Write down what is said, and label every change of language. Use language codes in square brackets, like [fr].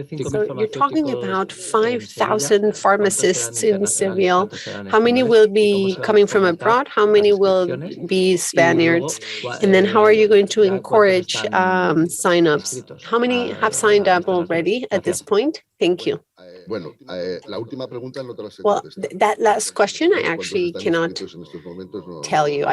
[en] So you're talking about 5,000 pharmacists in Seville. How many will be coming from abroad? How many will be Spaniards? And then how are you going to encourage sign-ups? How many have signed up already at this point? Thank you. [es] Bueno, la última pregunta no te la sé [en] Well, [es] contestar. [en] that last question I actually cannot tell you.